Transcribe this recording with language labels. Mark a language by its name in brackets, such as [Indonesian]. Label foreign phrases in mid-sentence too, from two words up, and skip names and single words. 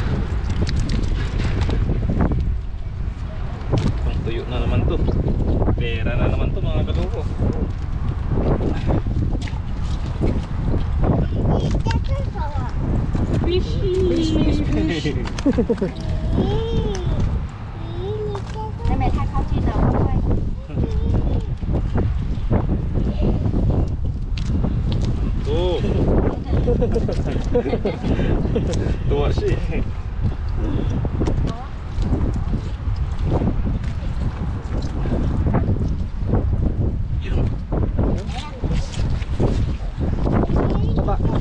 [Filipino] Pang tuyo na naman to. Pera na naman to mga kaluko. Fish. [Chinese] 妹妹太靠近了，会不会？ Oh. [Filipino] Tuwa siya eh. Baba.